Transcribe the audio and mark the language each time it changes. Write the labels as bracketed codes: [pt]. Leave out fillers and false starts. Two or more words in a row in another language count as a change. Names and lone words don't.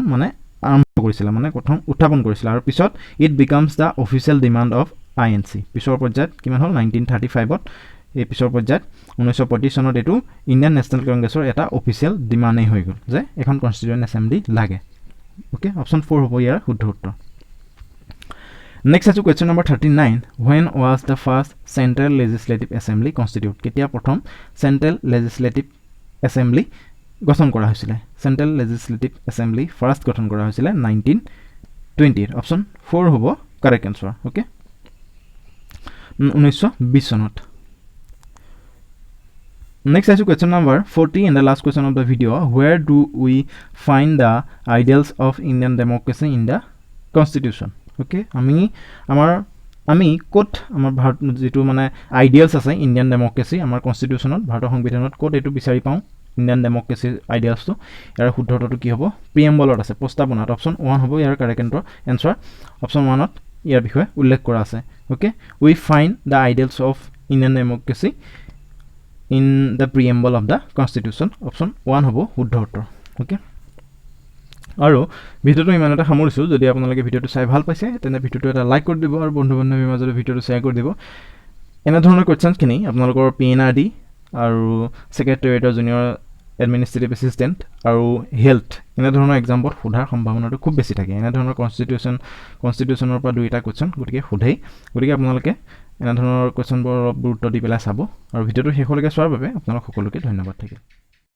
[as] মানে আৰম্ভ কৰিছিল মানে প্ৰথম উত্থাপন কৰিছিল আৰু পিছত [en] it becomes the official demand of INC [as] পিছৰ পৰ্যায়ত কিমান হ'ল 1935ত এই পিছৰ পৰ্যায়ত 1935 চনত এটো ইন্ডিয়ান ন্যাশনাল কংগ্ৰেছৰ এটা [en] official demand [as] হৈ গ'ল যে এখন [en] constituent assembly [as] লাগে ওকে অপচন 4 হ'ব ইয়াৰ শুদ্ধ উত্তৰ [en] Next is question number 39. When was the first Central Legislative Assembly constituted? [as] কেতিয়া প্ৰথম Central Legislative Assembly গঠন কৰা হৈছিল? Central Legislative Assembly first গঠন কৰা হৈছিল 1920. [en] Option 4 হ'ব correct answer. Okay? 1920 চনত. Next is question number 40 and the last question of the video. Where do we find the ideals of Indian democracy in the Constitution? [as] Okay আমি কোট আমাৰ ভাৰত যেটো মানে আইডিয়ালস আছে [en] Indian democracy [as] আমাৰ কনস্টিটিউশনত ভাৰতৰ সংবিধানত কোট এটো বিচাৰি পাও [en] Indian democracy [as] আইডিয়ালস তো ইয়াৰ শুদ্ধটো কি হ'ব প্ৰিএম্বলত আছে প্ৰস্তাৱনাত অপচন 1 হ'ব [en] ইয়াৰ correct answer option 1 ত [as] ইয়াৰ বিষয়ে উল্লেখ কৰা আছে [en] Okay we find the ideals of Indian democracy in the preamble of the [as] কনস্টিটিউশন অপচন 1 হ'ব শুদ্ধ উত্তৰ ওকে আৰু ভিডিওটো ইমানতে সামৰিছো যদি আপোনালোকে ভিডিওটো চাই ভাল পাইছে তেনে ভিডিওটো এটা লাইক কৰি দিব আৰু বন্ধু-বান্ধৱীৰ মাজত ভিডিওটো শ্বেয়াৰ কৰি দিব এনে ধৰণৰ কোৱেশ্চনছ খিনি আপোনালোকৰ PNRD আৰু সেক্ৰেটাৰিয়েটৰ [en] junior administrative assistant [as] আৰু হেলথ এনে ধৰণৰ এক্সামত সোধাৰ সম্ভাৱনাটো খুব বেছি থাকে এনে ধৰণৰ কনস্টিটিউশনৰ পৰা দুইটা কোৱেশ্চন গতিকে আপোনালোকে এনে ধৰণৰ কোৱেশ্চনবোৰ গুৰুত্ব দি পেলাই চাব আৰু ভিডিওটো শেষলৈকে চোৱাৰ বাবে আপোনালোক সকলোকে ধন্যবাদ থাকিল